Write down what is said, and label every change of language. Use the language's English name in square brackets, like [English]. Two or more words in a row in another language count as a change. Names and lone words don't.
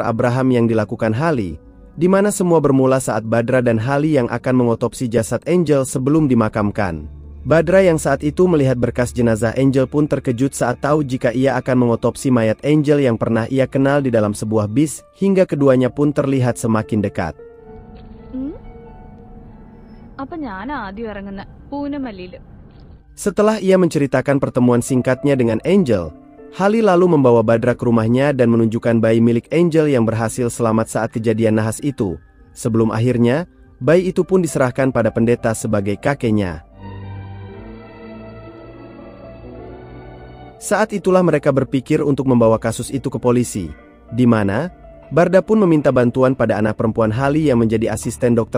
[Indonesian] Abraham yang dilakukan Hali, di mana semua bermula saat Badra dan Hali yang akan mengotopsi jasad Angel sebelum dimakamkan. Badra yang saat itu melihat berkas jenazah Angel pun terkejut saat tahu jika ia akan mengotopsi mayat Angel yang pernah ia kenal di dalam sebuah bis, hingga keduanya pun terlihat semakin dekat. [Malayalam] അപ്പൊ ഞാൻ ആദ്യം ഇറങ്ങുന്ന പൂനമല്ലിയില്. [Indonesian] Setelah ia menceritakan pertemuan singkatnya dengan Angel, Hali lalu membawa Badra ke rumahnya dan menunjukkan bayi milik Angel yang berhasil selamat saat kejadian nahas itu. Sebelum akhirnya, bayi itu pun diserahkan pada pendeta sebagai kakeknya. Saat itulah mereka berpikir untuk membawa kasus itu ke polisi, di mana Barda pun meminta bantuan pada anak perempuan Hali yang menjadi asisten Dr.